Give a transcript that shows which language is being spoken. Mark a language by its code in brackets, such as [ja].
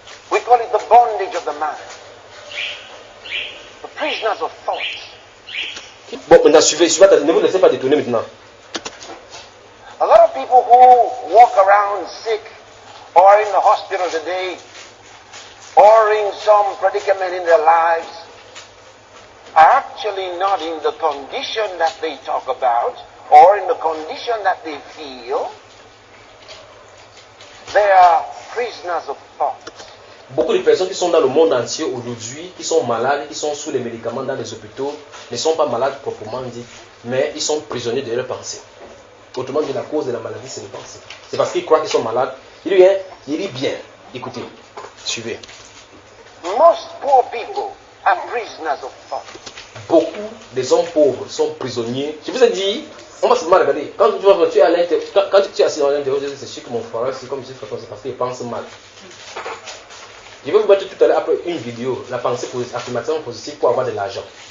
[en] We call it the bondage of the mind. The prisoners of thought. [fr] Bon, maintenant, suivez, ne vous laissez pas détourner maintenant. [en] A lot of people who walk around sick or in the hospital today or in some predicament in their lives are actually not in the condition that they talk about or in the condition that they feel. They are prisoners of thought. [fr] Beaucoup de personnes qui sont dans le monde entier aujourd'hui, qui sont malades, qui sont sous les médicaments dans les hôpitaux, ne sont pas malades proprement dit, mais ils sont prisonniers de leurs pensées. Autrement dit, la cause de la maladie, c'est les pensées. C'est parce qu'ils croient qu'ils sont malades. Il dit bien. Écoutez, suivez. [en] Most poor people are prisoners of thought. [fr] Beaucoup des hommes pauvres sont prisonniers. Je vous ai dit, on va seulement regarder. Quand tu es à l'intérieur, quand tu es assis à l'intérieur, c'est sûr que mon frère, c'est comme je dis, c'est parce qu'il pense mal. Je vais vous mettre tout à l'heure après une vidéo, la pensée affirmation positive pour avoir de l'argent.